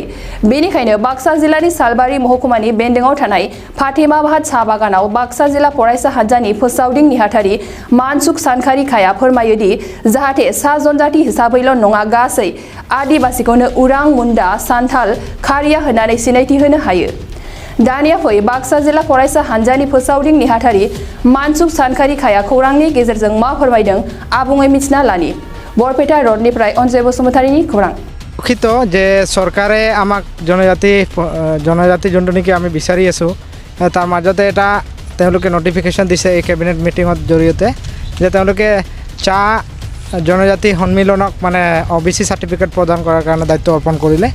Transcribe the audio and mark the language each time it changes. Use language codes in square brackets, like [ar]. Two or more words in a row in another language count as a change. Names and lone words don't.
[brx] बेनिखायनो बाक्सा जिल्लानि सालबारि महकुमानि बेन्दोंआव थानाय फातेमाबाद साहा बागानाव बाक्सा जिल्ला फरायसा हान्जानि फोसावदिं नेहाथारि मानसुक सानखारिखाया फोरमायो दि जाहाथे सा जनजाति हिसाबैल' नङा गासै आदिवासीखौनो उरां मुन्डा सान्थाल खारिया होननानै सिनायथि होनो हायो। दानिया फै बाक्सा जिल्ला फरायसा हान्जानि फोसावदिं नेहाथारि मानसुक सानखारिखाया खौरांनि गेजेरजों मा फोरमायदों आबुङै मिथिना लानि। बरपेटा रडनिफ्राय अनजय बसुमतारीनि खौरां। [as] দুঃখিত যে চৰকাৰে আমাক জনজাতি যোনটো নেকি আমি বিচাৰি আছোঁ তাৰ মাজতে এটা তেওঁলোকে নটিফিকেশ্যন দিছে এই কেবিনেট মিটিঙৰ জৰিয়তে যে তেওঁলোকে জনজাতি সন্মিলনক মানে OBC সাৰ্টিফিকেট প্ৰদান কৰাৰ কাৰণে দায়িত্ব অৰ্পণ কৰিলে।